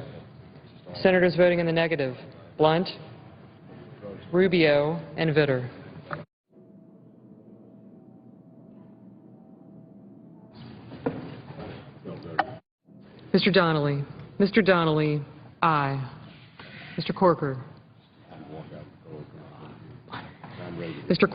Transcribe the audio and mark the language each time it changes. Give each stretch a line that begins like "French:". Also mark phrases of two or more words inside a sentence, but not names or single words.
English: Senators voting in the negative: Blunt, Rubio, and Vitter. Mr. Donnelly. Mr. Donnelly, aye. Mr. Corker. Mr.